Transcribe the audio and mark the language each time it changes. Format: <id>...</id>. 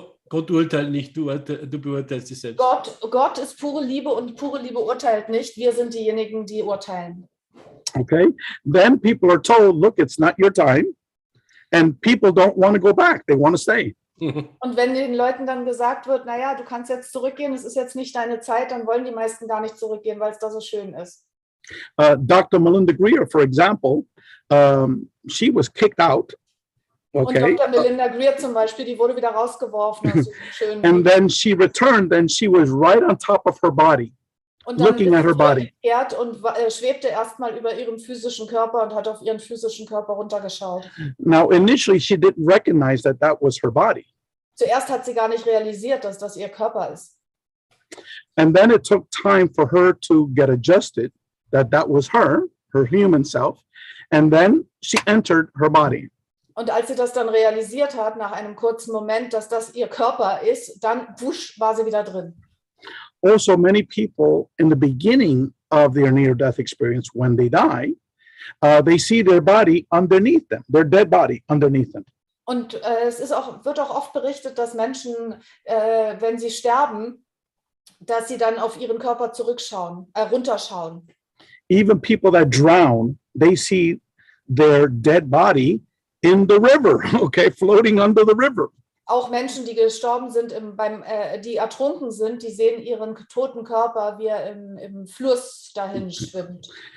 <de>Gott urteilt nicht, du beurteilst dich selbst. Gott ist pure Liebe und pure Liebe urteilt nicht. Wir sind diejenigen, die urteilen.</de> <en>Okay, then people are told, look, it's not your time, and people don't want to go back. They want to stay.</en> <de>Und wenn den Leuten dann gesagt wird, naja, du kannst jetzt zurückgehen, es ist jetzt nicht deine Zeit, dann wollen die meisten gar nicht zurückgehen, weil es da so schön ist.</de> <en>Dr. Melinda Greer, for example, she was kicked out. Okay.</en> <de>Und Dr. Melinda Greer zum Beispiel, die wurde wieder rausgeworfen. Also schön.</de> <en>And then she returned and she was right on top of her body,</en> <de>und dann</de> <en>looking at her body.</en> <de>Und schwebte erstmal über ihrem physischen Körper und hat auf ihren physischen Körper runtergeschaut.</de> <en>Now, initially, she didn't recognize that that was her body.</en> <de>Zuerst hat sie gar nicht realisiert, dass das ihr Körper ist.</de> <en>And then it took time for her to get adjusted, that that was her human self. And then she entered her body.</en> <de>Und als sie das dann realisiert hat, nach einem kurzen Moment, dass das ihr Körper ist, dann wusch, war sie wieder drin.</de> <en>Also, many people in the beginning of their near-death experience, when they die, they see their body underneath them, their dead body underneath them.</en> <de>Und wird auch oft berichtet, dass Menschen, wenn sie sterben, dass sie dann auf ihren Körper runterschauen.</de> <en>Even people that drown, they see their dead body in the river, okay, floating under the river.</en> <de>Auch Menschen, die gestorben sind, die ertrunken sind, die sehen ihren toten Körper, wie er im Fluss dahin schwimmt.</de>